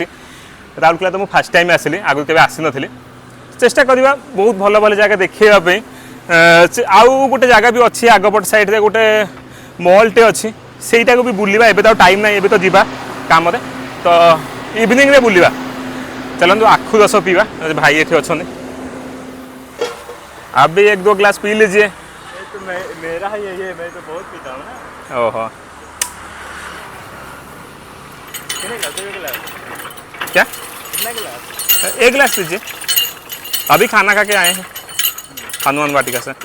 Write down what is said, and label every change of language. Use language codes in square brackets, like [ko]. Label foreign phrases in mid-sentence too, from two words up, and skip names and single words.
[or] ରାଉରକେଲା ତ ମୁଁ ଫାର୍ଷ୍ଟ ଟାଇମ୍ ଆସିଲି, ଆଗରୁ କେବେ ଆସିନଥିଲି। ଚେଷ୍ଟା କରିବା ବହୁତ ଭଲ ଭଲ ଜାଗା ଦେଖେଇବା ପାଇଁ। ଆଉ ଗୋଟେ ଜାଗା ବି ଅଛି ଆଗପଟ ସାଇଡ଼୍ରେ, ଗୋଟେ ମଲ୍ଟେ ଅଛି, ସେଇଟାକୁ ବି ବୁଲିବା। ଏବେ ତ ଆଉ ଟାଇମ୍ ନାହିଁ, ଏବେ ତ ଯିବା କାମରେ, ତ ଇଭିନିଂରେ ବୁଲିବା। ଚାଲନ୍ତୁ ଆଖୁ ରସ ପିଇବା, ଭାଇ ଏଠି ଅଛନ୍ତି। [hi] आप भी 1-2 ग्लास पी लीजिए। तो मेरा ही है, मैं तो बहुत पीता हूँ ना। ओहो, कितने गिलास? 2 गिलास? क्या? कितना गिलास? 1 गिलास लीजिए। अभी खाना खा के आए हैं हनुमान वाटिका से।